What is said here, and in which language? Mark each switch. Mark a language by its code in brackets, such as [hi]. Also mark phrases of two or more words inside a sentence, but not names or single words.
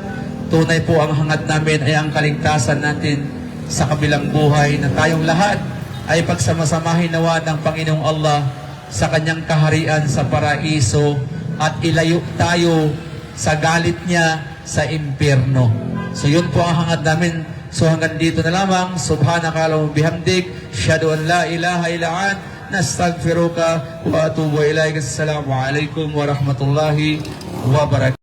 [tl] Tunay po ang hangad namin ay ang kaligtasan natin sa kabilang buhay, na tayong lahat ay pagsamasamahin nawa ng Panginoong Allah sa kanyang kaharian sa paraiso at ilayo tayo sa galit niya sa impyerno. So yun po ang hangad namin. So hanggang dito na lamang. [ar] سبحانك اللهم وبحمدك، أشهد أن لا إله إلا أنت، نستغفرك وأتوب إليك. السلام عليكم ورحمة الله وبركاته.